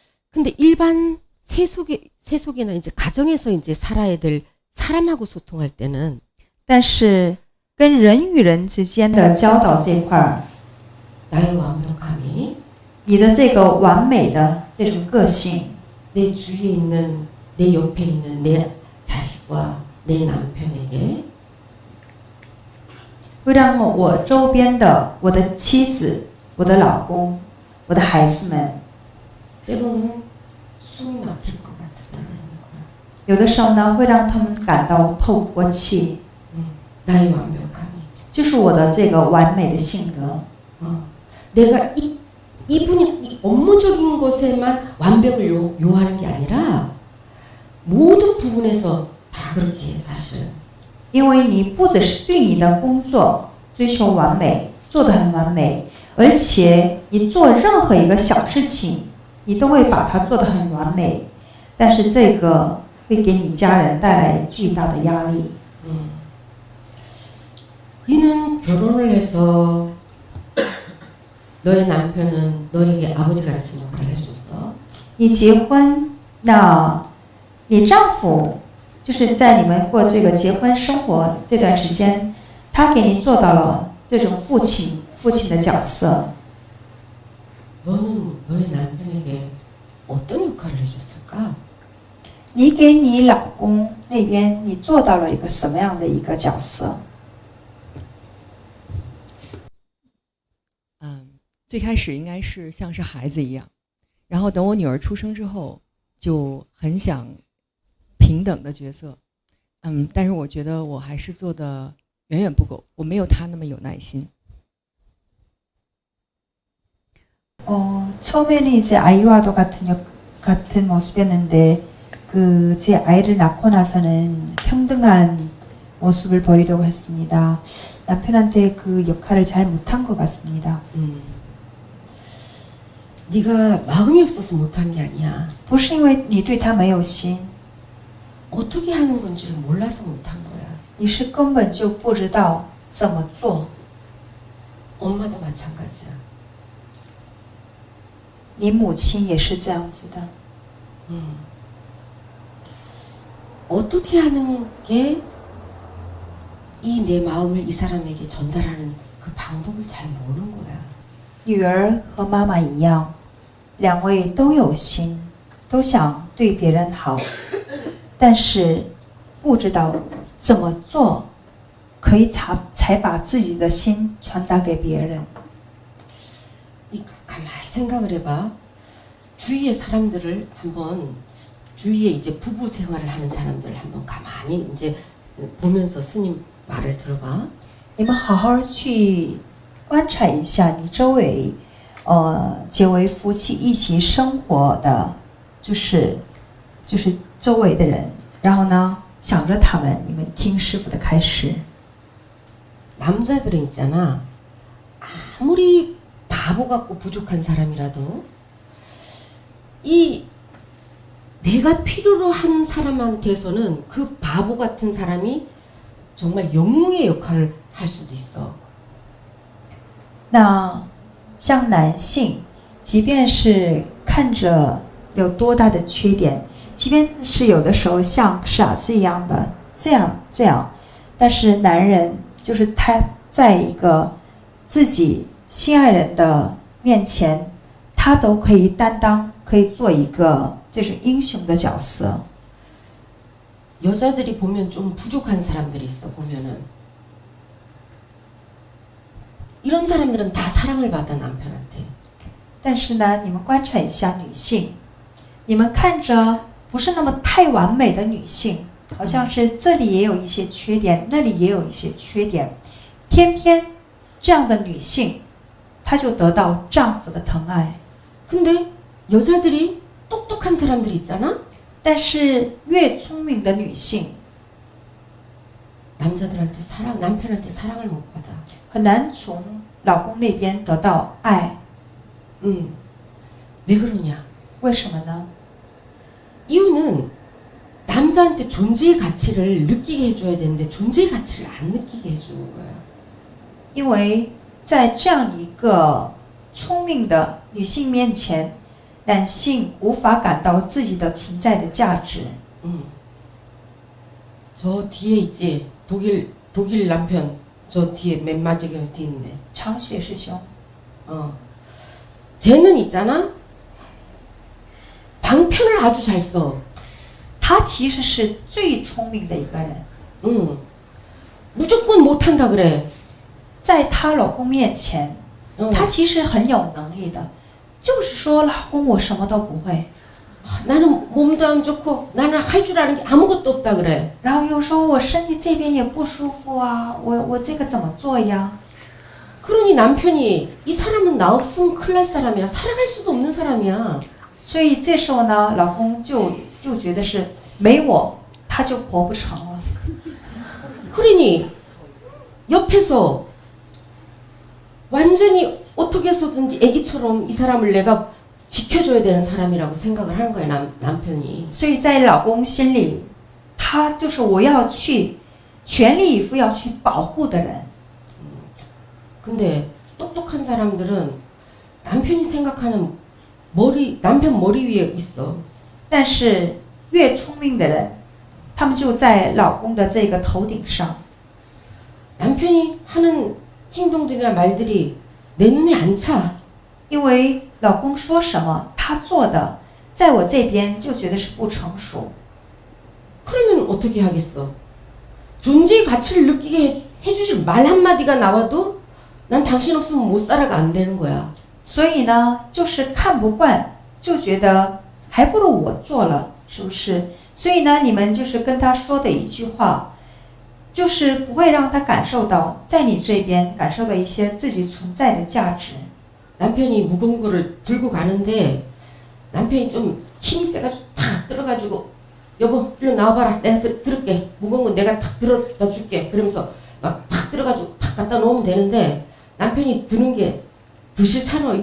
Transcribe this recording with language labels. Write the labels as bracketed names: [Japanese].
[Korean] 근데 일반 세속이나 이제 가정에서 이제 살아야 될 사람하고 소통할 때는 [Chinese] 但是跟人与人之间的交导这一块儿， [Korean] 나의 완벽함이 [Chinese] 你的这个完美的这种个性， [Korean] 내 주위에 있는 내 옆에 있는 내 자식과 내 남편에게 [Chinese] 会让我周边的我的妻子、我的老公、我的孩子们， [Korean] 때로는 숨이 막힐 것 같다는 거야. [Chinese] 有的时候呢，会让他们感到透不过气， [Korean] 나의 완벽함이. [Chinese] 就是我的这个完美的性格。 [Korean] 내가 이분이 이 업무적인 것에만 완벽을 요하는 게 아니라 모든 부분에서 다 그렇게 해 사실은. [Chinese] 因为你不只是对你的工作追求完美，做得很完美，而且你做任何一个小事情你都会把它做得很完美，但是这个会给你家人带来巨大的压力。 [Korean] 이는 결혼을 해서 너의 남편은 너에게 아버지 같은 역할을 해줬어. [Chinese] 你结婚，那你丈夫就是在你们过这个结婚生活这段时间，他给你做到了这种父亲的角色。 [Korean] 너는 너의 남편에게 어떤 역할을 해줬을까? [Chinese] 你给你老公那边，你做到了一个什么样的一个角色？最开始应该是像是孩子一样，然后等我女儿出生之后，就很想平等的角色，但是我觉得我还是做的远远不够，我没有她那么有耐心。 [Korean] 처음에는 이제 아이와도 같은 모습이었는데 제 아이를 낳고 나서는 평등한 모습을 보이려고 했습니다. 남편한테 그 역할을 잘 못한 것 같습니다. 네가 마음이 없어서 못한 게 아니야. [Chinese] 不是因为你对他没有心， [Korean] 어떻게 하는 건지를 몰라서 못한 거야. [Chinese] 你是根本就不知道怎么做。 [Korean] 엄마도 마찬가지야. [Chinese] 你母亲也是这样子的。 [Korean] 어떻게 하는 게 이 내 마음을 이 사람에게 전달하는 그 방법을 잘 모르는 거야. [Chinese] 女儿和妈妈一样，两位都有心，都想对别人好，但是不知道怎么做可以才把自己的心传达给别人。 [Korean] 가만히 생각을 해봐. 주위의 사람들을 한번 주위에 이제 부부 생활을 하는 사람들을 한번 가만히 이제 보면서 스님 말을 들어봐. [Chinese] 你们好好去观察一下你周围，结为夫妻一起生活的，就是周围的人，然后呢，想着他们，你们听师父的开示。 [Korean] 남자들은 있잖아. 아무리 바보 같고 부족한 사람이라도 이 내가 필요로 한 사람한테서는 그 바보 같은 사람이 정말 영웅의 역할을 할 수도 있어. [Chinese] 那像男性，即便是看着有多大的缺点，即便是有的时候像傻子一样的这样，但是男人就是他在一个自己心爱人的面前，他都可以担当，可以做一个这种英雄的角色。 [Korean] 여자들이 보면 좀 부족한 사람들이 있어. 보면은 이런 사람들은 다 사랑을 받아 남편한테. [Chinese] 但是呢，你们观察一下女性，你们看着不是那么太完美的女性，好像是这里也有一些缺点，那里也有一些缺点，偏偏这样的女性，她就得到丈夫的疼爱。 [Korean] 근데 여자들이 똑똑한 사람들 있잖아. [Chinese] 但是越聪明的女性， [Korean] 남자들한테 남편한테 사랑을 못 받아. [Chinese] 很难从老公那边得到爱。 [Korean] 왜 그러냐? [Chinese] 为什么呢？ [Korean] 이유는 남자한테 존재의 가치를 느끼게 해줘야 되는데 존재의 가치를 안 느끼게 해주는 거야. [Chinese] 因为在这样一个聪明的女性面前，男性无法感到自己的存在的价值。 [Korean] 저 뒤에 있지. 독일 남편 저 뒤에 맨 마지막에 뒤에 있네. [Chinese] 长雪师兄， [Korean] 쟤는 있잖아. 방편을 아주 잘 써. [Chinese] 他其实是最聪明的一个人， [Korean] 무조건 못한다 그래. [Chinese] 在她老公面前，她其实很有能力的，就是说老公我什么都不会， [Korean] 나는 몸도 안 좋고 나는 할 줄 아는 게 아무것도 없다 그래. [Chinese] 然后又说我身体这边也不舒服啊，我这个怎么做呀？ [Korean] 그러니 남편이 이 사람은 나 없으면 큰일 날 사람이야. 살아갈 수도 없는 사람이야. [Chinese] 所以这时候呢，老公就觉得是没我他就活不成了。 [Korean] 그러니 옆에서 완전히 어떻게 해서든지 애기처럼 이 사람을 내가 지켜줘야 되는 사람이라고 생각을 하는 거예요, 남편이. [Chinese] 所以在老公心里，他就是我要去全力以赴要去保护的人。 [Korean] 근데 똑똑한 사람들은 남편이 생각하는 남편 머리 위에 있어. [Chinese] 但是越聪明的人，他们就在老公的这个头顶上。 [Korean] 남편이 하는 행동들이나 말들이 내 눈에 안 차. [Chinese] 因为老公说什么，他做的，在我这边就觉得是不成熟。 [Korean] 그러면 어떻게 하겠어? 존재의 가치를 느끼게 해주실 말 한마디가 나와도 난 당신 없으면 못 살아가 안 되는 거야. [Chinese] 所以呢，就是看不惯，就觉得还不如我做了，是不是？所以呢，你们就是跟他说的一句话，就是不会让他感受到在你这边感受到一些自己存在的价值。 [Korean] 남편이 무거운 거를 들고 가는데 남편이 좀 힘이 세가지고 탁 들어가지고 여보 일로 나와봐라 내가 들을게 무거운 건 내가 탁 들어다 줄게 그러면서 막 탁 들어가지고 탁 갖다 놓으면 되는데 남편이 드는 게 더 싫잖아.